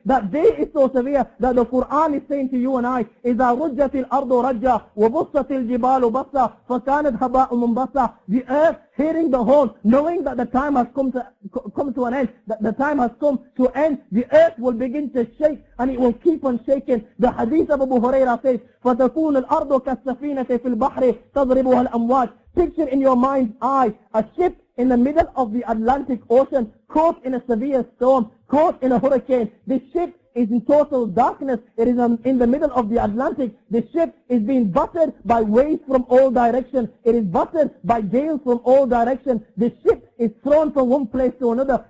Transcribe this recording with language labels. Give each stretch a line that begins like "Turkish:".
English: That day is so severe that the Qur'an is saying to you and I,
Arabic: إِذَا رُجَّتِ الْأَرْضُ رَجَّةً وَبُسَّتِ الْجِبَالُ بَسًّا فَكَانَتْ هَبَاءً مُنْبَثًّا.
English: The earth, hearing the horn, knowing that the time has come to an end, that the time has come to end, the earth will begin to shake, and it will keep on shaking. The hadith of Abu Hurairah says,
Arabic: فَتَكُونُ الْأَرْضُ كَالسَّفِينَةِ فِي الْبَحْرِ تَضْرِبُهَا الْأَمْوَاجِ.
English: Picture in your mind's eye a ship in the middle of the Atlantic Ocean, caught in a severe storm, caught in a hurricane. This ship is in total darkness. It is in the middle of the Atlantic. The ship is being battered by waves from all directions. It is battered by gales from all directions. The ship is thrown from one place to another.